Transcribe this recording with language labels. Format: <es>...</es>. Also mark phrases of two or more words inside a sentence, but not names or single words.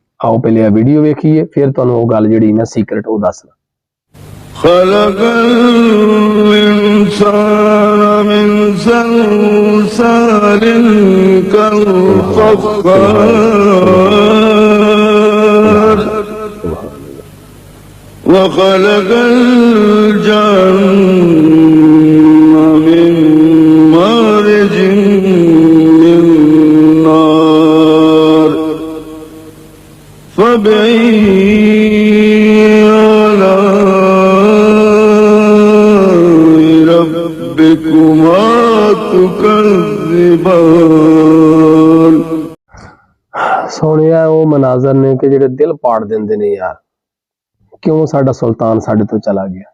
<pa>آؤ پہلے آ ویڈیو ویکھیے، فیر تہانوں وہ گل جیہڑی نا سیکرٹ وہ دسنا.</pa> <ar>خلق الإنسان من صلصال كالفخار وخلق الجان من مارج من نار فبأي</ar> <pa>سونیا وہ مناظر نے کہ جیڑے دل پاڑ دیندے نے یار، کیوں ساڈا سلطان ساڈے توں چلا گیا.</pa>